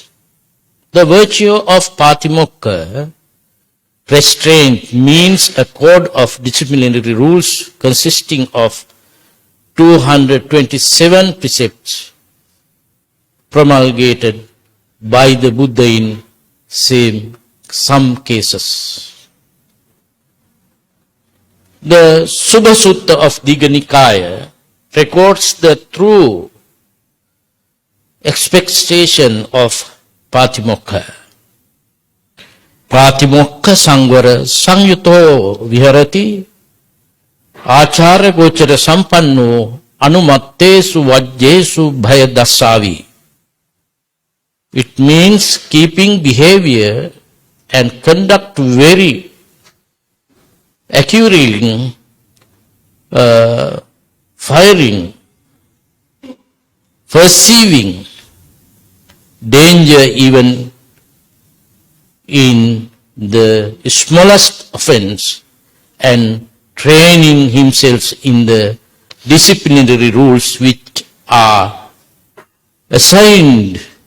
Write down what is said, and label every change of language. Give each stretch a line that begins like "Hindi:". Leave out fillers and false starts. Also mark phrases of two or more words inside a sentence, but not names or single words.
English: The virtue of Patimokkha, restraint, means a code of disciplinary rules consisting of 227 precepts promulgated by the Buddha in some cases. The Subha Sutta of Digha Nikaya records the true expectation of Patimokkha.
Pali: Patimokkha Sangvara Sangyuto Viharati Achara Gochara Sampanno Anumattesu Vajjesu Bhayadasavi.
English: It means keeping behavior and conduct very accurately, firing, perceiving danger even in the smallest offense, and training himself in the disciplinary rules which are assigned.